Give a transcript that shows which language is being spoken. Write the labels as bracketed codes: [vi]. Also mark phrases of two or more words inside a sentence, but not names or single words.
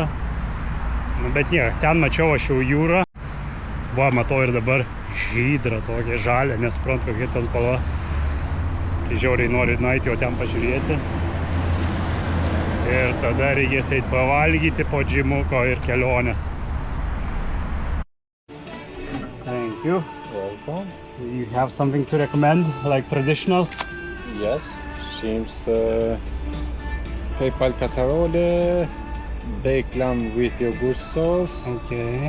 [lt] Nu, bet nieko, ten mačiau aš jau jūrą. Va, matau ir dabar žydrą tokią žalę, nesuprantu kokia ta spalva. Tai žiauriai noriu nueiti jau ten pažiūrėti. Ir tada reikės eit pavalgyti po džimuko ir kelionės. [en] Thank you. Welcome. You have something to recommend, like traditional? Yes, shrimps, PayPal casserole, baked lamb with yogurt sauce, Okay.